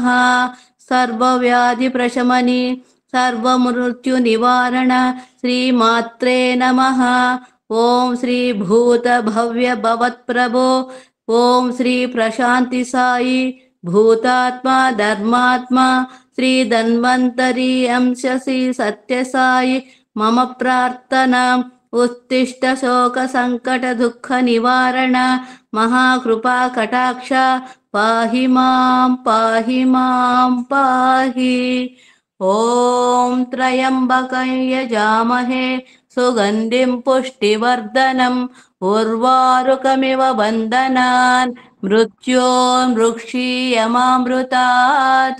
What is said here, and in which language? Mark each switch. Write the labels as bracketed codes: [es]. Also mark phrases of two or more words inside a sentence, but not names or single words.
[sa] సర్వవ్యాధి ప్రశమని సర్వమృత్యు నివారణ శ్రీమాత్రే నమః. ఓం శ్రీ భూత భవ్య భవత్ప్రభో ఓం శ్రీ ప్రశాంతి సాయి భూతాత్మ ధర్మాత్మ శ్రీ ధన్వంతరి అంశ శ్రీ సత్యసాయి మమ ప్రార్థన उत्तिष्ठ शोक संकट दुःख निवारण महाकृपा कटाक्ष पाहि मां पाहि मां पाहि। ॐ त्र्यम्बकं यजामहे सुगन्धिं पुष्टिवर्धनम् उर्वारुकमिव बन्धनान् मृत्योर्मुक्षीयमामृतात्।